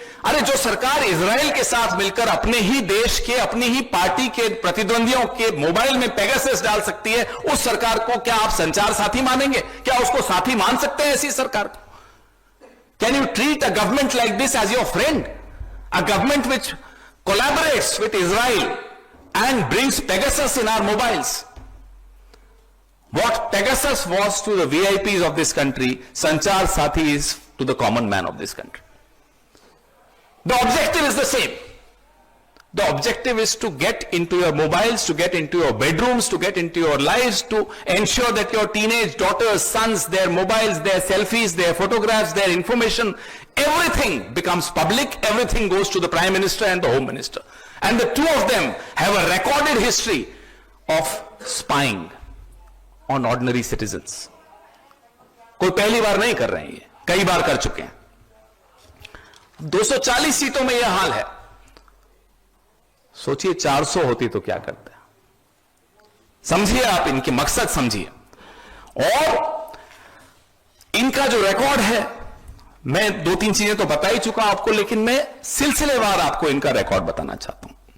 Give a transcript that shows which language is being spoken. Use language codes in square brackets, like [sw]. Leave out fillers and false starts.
[hi] अरे जो सरकार इजराइल के साथ मिलकर अपने ही देश के, अपनी ही पार्टी के प्रतिद्वंदियों के मोबाइल में पेगासस डाल सकती है, उस सरकार को क्या आप संचार साथी मानेंगे? क्या उसको साथी मान सकते हैं ऐसी सरकार को? [en] Can you treat a government like this as your friend? A government which collaborates with Israel and brings Pegasus in our mobiles. What Pegasus was to the VIPs of this country, Sanchar Sathi is to the common man of this country. The objective is the same. The objective is to get into your mobiles, to get into your bedrooms, to get into your lives, to ensure that your teenage daughters, sons, their mobiles, their selfies, their photographs, their information, everything becomes public, everything goes to the Prime Minister and the Home Minister. And the two of them have a recorded history of spying on ordinary citizens. [hi] कोई पहली बार नहीं कर रहे हैं, ये कई बार कर चुके हैं। 240 सीटों में यह हाल है। सोचिए 400 होती तो क्या करते हैं? समझिए आप इनके मकसद समझिए। और इनका जो रिकॉर्ड है, मैं 2-3 चीजें तो बता ही चुका आपको, लेकिन मैं सिलसिलेवार आपको इनका रिकॉर्ड बताना चाहता हूं।